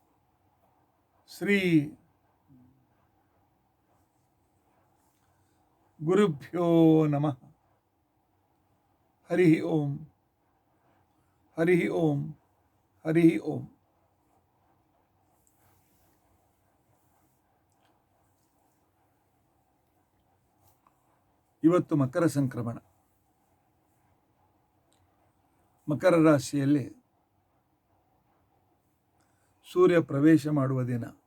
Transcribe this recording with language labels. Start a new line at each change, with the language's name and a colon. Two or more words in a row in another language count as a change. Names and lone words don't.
Sanskrit: ಶ್ರೀ ಗುರುಭ್ಯೋ ನಮಃ. ಹರಿ ಓಂ, ಹರಿ ಓಂ, ಹರಿ ಓಂ.
Kannada: ಇವತ್ತು ಮಕರ ಸಂಕ್ರಮಣ. ಮಕರ ರಾಶಿಯಲ್ಲಿ ಸೂರ್ಯ ಪ್ರವೇಶ ಮಾಡುವ ದಿನ.